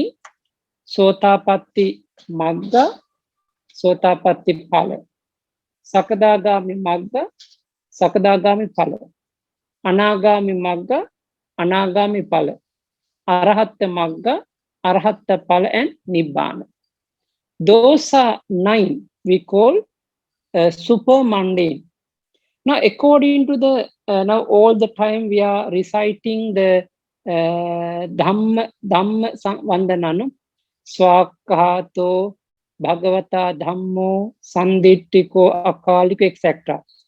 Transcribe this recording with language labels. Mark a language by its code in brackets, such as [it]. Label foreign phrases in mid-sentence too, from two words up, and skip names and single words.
[pi] Sotapatti Magga, Sotapatti Phala. Sakadagami Magga, Sakadagami Phala. Anagami Magga, Anagami Phala. Arahatta Magga, Arahatta Phala, and Nibbana. [en] Those are 9 we call supermundane. Now, according to the now all the time we are reciting the [pi] Dhamma Vandananu, Swakahato, Bhagavata Dhammo, Sandittiko, Akaliko, [en] etc.